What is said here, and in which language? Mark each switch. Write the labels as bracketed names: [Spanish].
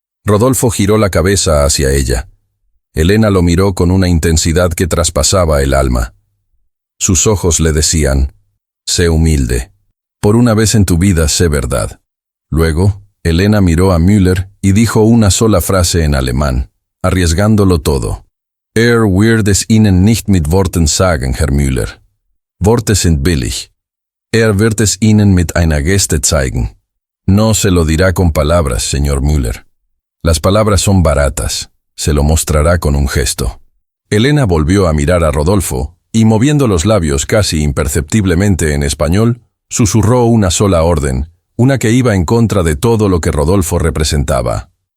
[Spanish] Rodolfo giró la cabeza hacia ella. Elena lo miró con una intensidad que traspasaba el alma. Sus ojos le decían, «Sé humilde. Por una vez en tu vida sé verdad». Luego, Elena miró a Müller y dijo una sola frase en alemán, arriesgándolo todo. [German] «Wird es Ihnen nicht mit Worten sagen, Herr Müller. Worte sind billig. Wird es Ihnen mit einer Geste zeigen». [Spanish] No se lo dirá con palabras, señor Müller. Las palabras son baratas. Se lo mostrará con un gesto. Elena volvió a mirar a Rodolfo y, moviendo los labios casi imperceptiblemente en español, susurró una sola orden, una que iba en contra de todo lo que Rodolfo representaba.